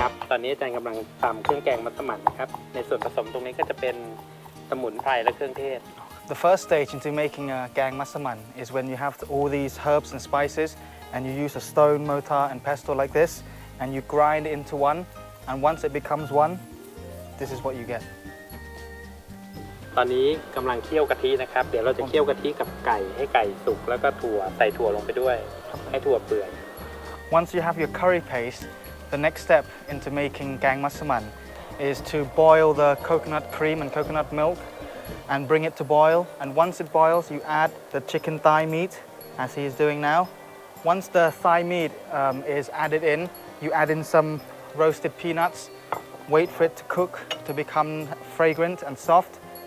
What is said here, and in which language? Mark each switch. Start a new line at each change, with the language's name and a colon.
Thai: ตอนนี้อาจารย์กำลังทำเครื่องแกงมัสมั่นนะครับในส่วนผสมตรงนี้ก็จะเป็นสมุนไพรและเครื่องเทศ
English: The first stage into making a gang massaman is when you have all these herbs and spices and you use a stone mortar and pestle like this and you grind it into one, and once it becomes one, this is what you get.
Thai: ตอนนี้กำลังเคี่ยวกะทินะครับเดี๋ยวเราจะเคี่ยวกะทิกับไก่ให้ไก่สุกแล้วก็ใส่ถั่วลงไปด้วยให้ถั่วเปื่อย
English: Once you have your curry paste, the next step into making gang massaman is to boil the coconut cream and coconut milk and bring it to boil. And once it boils, you add the chicken thigh meat, as he is doing now. Once the thigh meat is added in, you add in some roasted peanuts, wait for it to cook to become fragrant and soft.